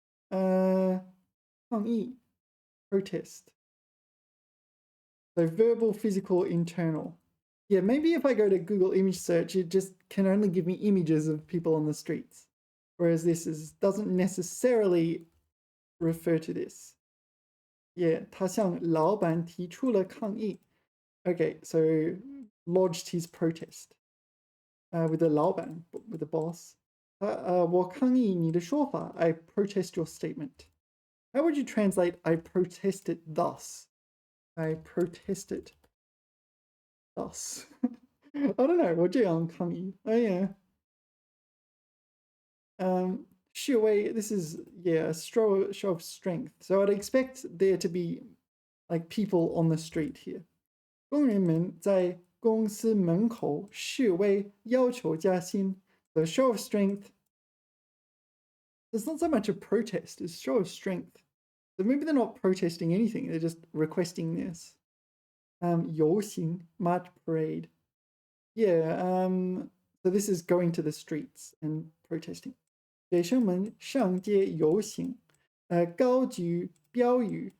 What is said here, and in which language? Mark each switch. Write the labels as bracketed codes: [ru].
[en] 抗议, protest. So verbal, physical, internal. Yeah, maybe if I go to Google image search, it just can only give me images of people on the streets. Whereas this doesn't necessarily refer to this. [zh] Yeah, 他向老板提出了抗议. [en] Okay, so lodged his protest with the 老板, with the boss. [zh] 我抗议你的说法. [en] I protest your statement. How would you translate I protest it thus? I protest it thus. I don't know. [zh] 我这样抗议. [en] Oh yeah. 示威, this is, yeah, a show of strength. So I'd expect there to be like people on the street here. [zh] 工人们在公司门口示威，要求加薪. [en] The show of strength. It's not so much a protest, it's a show of strength. So maybe they're not protesting anything, they're just requesting this. 游行, march parade. Yeah, so this is going to the streets and protesting. [zh] 学生们上街游行，高举标语.